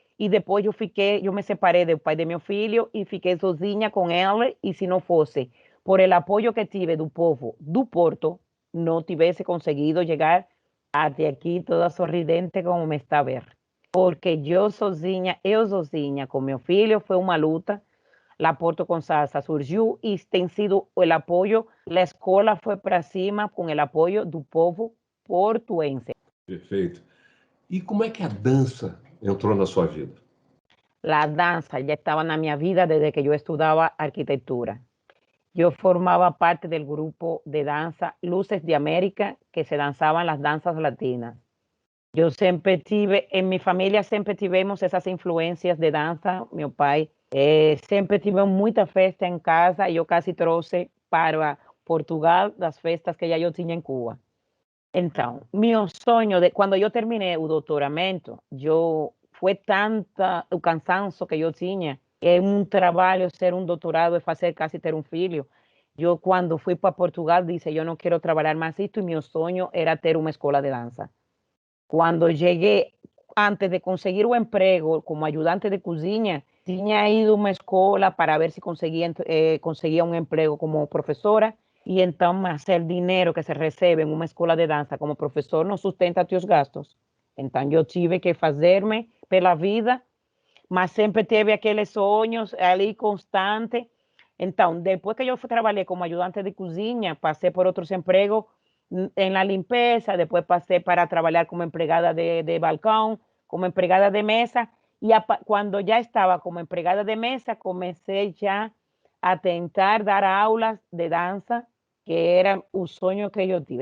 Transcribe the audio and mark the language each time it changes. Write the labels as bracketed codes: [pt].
[pt] E depois eu me separei do pai de meu filho e fiquei sozinha com ele. E se não fosse por el apoio que tive do povo do Porto, não tivesse conseguido chegar até aqui toda sorridente como me está a ver. Porque eu sozinha com meu filho, foi uma luta. [es] La Porto con Salsa surgió y tem sido el apoyo, la escola fue para cima con el apoyo do povo portuense. [pt] Perfeito. E como é que a dança entrou na sua vida? [es] La danza ya estaba en mi vida desde que yo estudiaba arquitectura. Yo formaba parte del grupo de danza Luces de América, que se danzaban las danzas latinas. Yo siempre en mi familia siempre tivemos esas influencias de danza. [pt] Mi pai sempre tivemos muita festa em casa e eu casi trouxe para Portugal das festas que já eu tinha em Cuba. Então, meu sonho, quando eu terminei o doutoramento, foi tanta o cansaço que eu tinha, é um trabalho ser um doutorado, é fazer quase ter um filho. Eu, quando fui para Portugal, disse, eu não quero trabalhar mais isto, e meu sonho era ter uma escola de dança. Quando cheguei, antes de conseguir o emprego como ajudante de cozinha, tinha ido a uma escola para ver se conseguia um emprego como professora, e então, mas o dinheiro que se recebe em uma escola de dança como professor não sustenta os gastos. Então, eu tive que fazer-me pela vida, mas sempre teve aqueles sonhos ali constantes. Então, depois que eu trabalhei como ajudante de cozinha, passei por outros empregos [es] en la limpieza, después pasé para trabajar como empleada de balcón, como empleada de mesa, y cuando ya estaba como empleada de mesa, comencé ya a tentar dar aulas de danza, que era un sueño que yo tuve.